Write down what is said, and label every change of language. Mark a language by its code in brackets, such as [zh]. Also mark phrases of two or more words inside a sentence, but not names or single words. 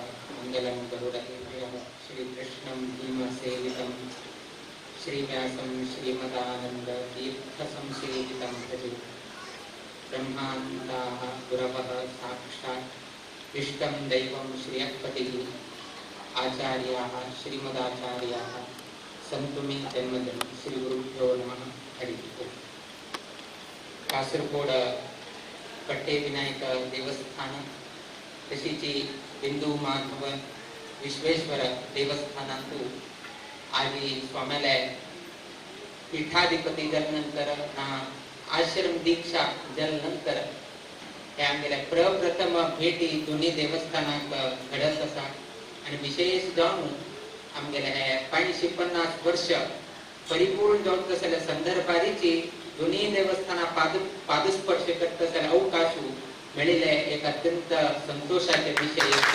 [sa] मंगलम गरुडध्वज श्री कृष्णं भीमसेवितं श्रीव्यासं श्रीमदानंद तीर्थ संसेवितं भजे ब्रह्मानन्दाः गुरवः साक्षात् इष्टं दैवं श्रियःपतिः आचार्याः श्रीमदाचार्याः संतु मे जन्मदिन श्री गुरुभ्यो नमः हरि ओम. [kok] कासरगोड कट्टे विनायक देवस्थान तशीची बिंदू माधव विश्वेश्वर देवस्थानांतू आजी स्वाम्याला पीठाधिपती जल नंतर आश्रम दीक्षा जल नंतर हे आमगेल्या प्रप्रथम भेटी दोन्ही देवस्थानांक घडत आसा आणि विशेष जावन आमगेले हे 550 वर्ष परिपूर्ण जावंक जाल्यार संदर्भारीची दोन्ही देवस्थाना पादस्पर्श करता जाल्यार अवकाश मेळिल्ले एक अत्यंत संतोषाचे विषय.